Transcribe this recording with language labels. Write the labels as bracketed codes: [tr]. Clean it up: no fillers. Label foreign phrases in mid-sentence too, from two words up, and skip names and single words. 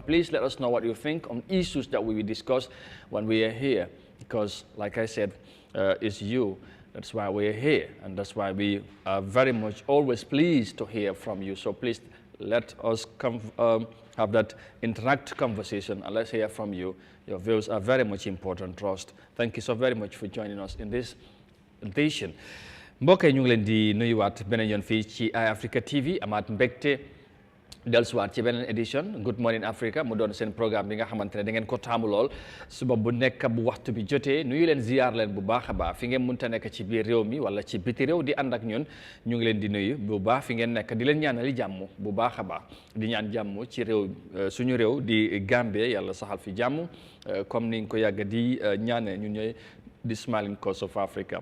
[en] Please let us know what you think on issues that we will discuss when we are here, because like I said, it's you, that's why we are here, and that's why we are very much always pleased to hear from you. So please let us have that interact conversation, and let's hear from you. Your views are very much important to us. Thank you so very much for joining us in this edition. [wo] mbokk yi ñu ngi leen di nuyuwaat beneen yoon fii ci Eyeafrica TV amaat mbégte dellusiwaat ci beneen édition Good Morning Africa mu doon seen programme bi nga xamante ne da ngeen ko taamu lool suba bu nekk bu waxtu bi jotee nuyu leen ziyaar leen bu baax a baax fi ngeen mënta nekk ci biir réew mi wala ci biti réew di ànd ak ñun ñu ngi leen di nuyu bu baax fi ngeen nekk di leen ñaanali jàmm bu baax a baax di ñaan jàmm ci réew suñu réew di Gambia yàlla saxal fi jàmm comme ni nga ko yàgg di ñaane ñu ñooy di Smiling Coast of Africa.